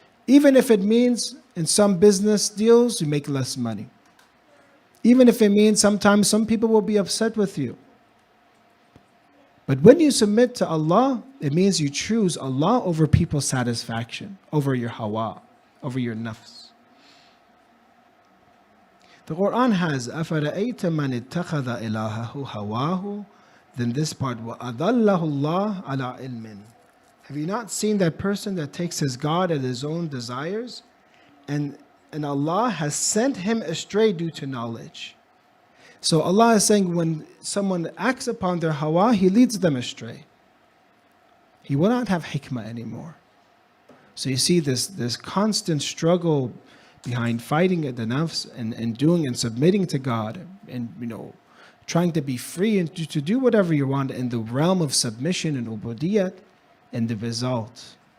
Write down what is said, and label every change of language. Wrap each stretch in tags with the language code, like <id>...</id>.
<en>Even if it means in some business deals you make less money. Even if it means sometimes some people will be upset with you. But when you submit to Allah, it means you choose Allah over people's satisfaction, over your hawa, over your nafs. The Quran has</en> <ar>أَفَرَأَيْتَ مَنِ اتَّخَذَ إِلَهَهُ هَوَاهُ.</ar> <en>Then this part,</en> <ar>وَأَضَلَّهُ اللَّهُ عَلَىٰ عِلْمٍ.</ar> <en>Have you not seen that person that takes his God at his own desires? And Allah has sent him astray due to knowledge. So Allah is saying when someone acts upon their hawa, He leads them astray. He will not have hikmah anymore. So you see this constant struggle behind fighting at the nafs and doing and submitting to God and trying to be free and to do whatever you want in the realm of submission and ubudiyyat and the result.</en>